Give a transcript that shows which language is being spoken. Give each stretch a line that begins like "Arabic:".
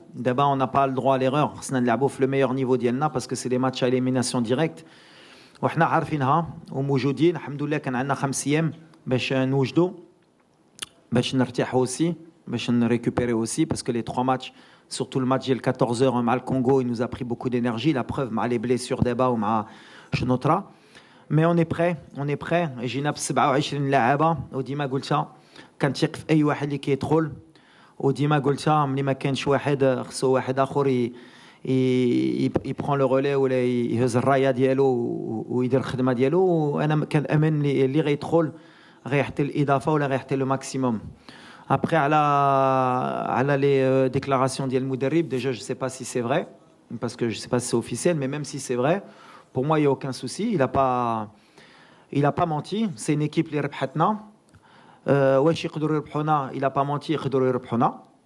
French: D'abord on n'a pas le droit à l'erreur.
Arabic: خصنا نلعبوا في
French: le meilleur niveau ديالنا parce que c'est des matchs à élimination directe.
Arabic: وحنا عارفينها وموجودين الحمد لله. كان عندنا 5 ايام باش نوجدوا باش نرتاحوا aussi باش نريكوبيري
French: aussi parce que les 3 matchs surtout le match ديال 14h
Arabic: مع الكونغو
French: il nous a pris beaucoup d'énergie. La preuve مع les blessures d'Eba
Arabic: ومع شنوطرا.
French: mais on est prêt.
Arabic: جينا ب 27 لاعبه وديما قلتها كنثق في اي واحد اللي كيدخل وديما قلتها ملي ما كانش واحد خصو واحد اخر
French: il prend le relais
Arabic: ولا يهز الرايه ديالو ويدير الخدمه ديالو. وانا كنامن اللي غيدخل غيحطي الاضافه ولا غيحطي لو ماكسيموم.
French: après على les déclarations ديال المدرب déjà je sais pas si c'est vrai parce que je sais pas si c'est officiel mais même si c'est vrai pour moi il y a aucun souci. il a pas menti. c'est une équipe اللي ربحتنا.
Arabic: واش يقدروا يربحونا
French: il a pas menti
Arabic: يقدروا يربحونا.